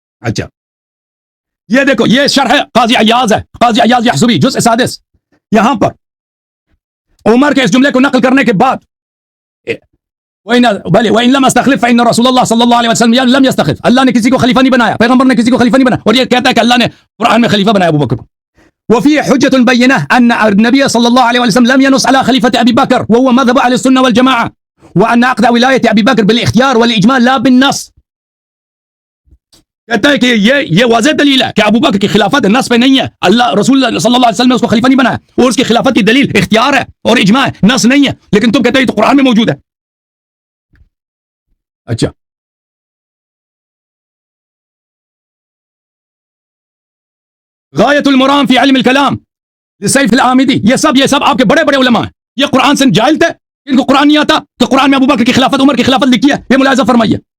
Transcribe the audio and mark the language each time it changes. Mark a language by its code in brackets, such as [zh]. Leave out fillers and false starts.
[ur] اچھا یہ دیکھو, یہ شرح قاضی عیاض ہے, قاضی عیاض یحسبی جزء 6, یہاں پر عمر کے اس جملے کو نقل کرنے کے بعد [ar] وَإِن لَمْ أَسْتَخْلِفْ فَإِنَّ رَسُولَ اللَّهِ صلی اللہ علیہ وسلم لم يستخلف، [ur] اللہ نے کسی کو خلیفہ نہیں بنایا، پیغمبر نے کسی کو خلیفہ نہیں بنایا، اور یہ کہتا ہے کہ اللہ نے قرآن میں خلیفہ بنایا ابو بکر کو. [ar] وفي حجة بينة أن النبي صلى الله عليه وسلم لم ينص على خليفة أبي بكر وهو مذهب أهل السنة والجماعة، وأن عقد ولاية أبي بكر بالاختيار والإجمال لا بالنص. [ur] کہتا ہے کہ یہ واضح دلیل ہے کہ ابو بکر کی خلافت نص پہ نہیں ہے، اللہ رسول اللہ صلی اللہ علیہ وسلم نے اس کو خلیفہ نہیں بنایا، اور اس کی خلافت کی دلیل اختیار ہے اور اجماع ہے، نص نہیں ہے. لیکن تم کہتے ہو یہ تو قرآن میں موجود ہے. اچھا غایت المرام فی علم الکلام لسیف العامدی، یہ سب آپ کے بڑے بڑے علماء ہیں، یہ قرآن سے جاہل تھے، ان کو قرآن نہیں آتا کہ قرآن میں ابو بکر کی خلافت عمر کی خلافت لکھی ہے. یہ ملاحظہ فرمائیے.